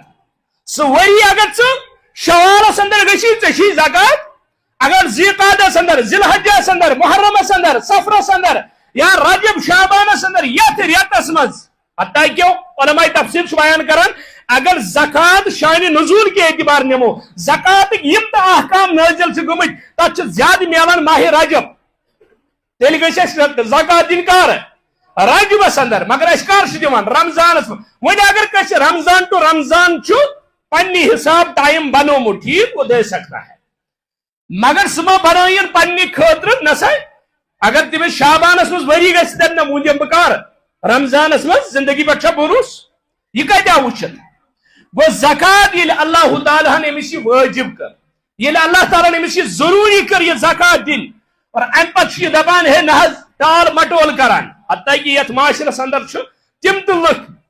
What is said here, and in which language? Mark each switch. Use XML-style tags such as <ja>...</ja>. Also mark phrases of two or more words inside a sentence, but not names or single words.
<ks>سُہ ؤری اگر ژٕ شوالس اندر گژھی ژےٚ چھُے زکات اگر ذیقعدس اندر ذیالحجس اندر محرمس اندر سفرس اندر یا رجب شعبانس اندر یتھ رٮ۪تس منٛز حتیٰ کہ علماء تفسیر چھُ بیان کران اگر زکات شانہِ</ks> <ur>نزول کے اعتبار</ur> <ks>نمو زکاتٕکۍ یم تہِ احکام نٲزل چھِ گٔمٕتۍ تتھ چھِ زیادٕ میلان ماہ رجب تیٚلہِ گژھِ اَسہِ زکات دِنۍ کر رجبس اندر مگر أسۍ کر چھِ دِوان رمضانس منٛز وۄنۍ اگر کٲنٛسہِ رمضان ٹو رمضان چھُ پننہِ حساب ٹایم بنومُت</ks> <ur>ٹھیک وہ دے سکتا ہے</ur> <ks>مگر سُہ ما بنٲیِن پننہِ خٲطرٕ نہ سا اگر تٔمِس شابانس منٛز ؤری گژھِ دپہِ نہ وۄنۍ دِمہٕ بہٕ کر رمضانس منٛز زندگی پٮ۪ٹھ چھا بروس یہِ کتہِ آو وٕچھِتھ گوٚو زکات ییٚلہِ اللہ تعالیٰ ہن أمِس یہِ وٲجب کٔر ییٚلہِ اللہ تعالیٰ ہن أمِس یہِ ضروٗری کٔر یہِ زکات دِنۍ اور امہِ پتہٕ چھُ یہِ دپان ہے نہ حظ ٹال مٹول کران حتیٰ کہ یتھ معاشرس اندر چھُ تِم تہِ لُکھ</ks>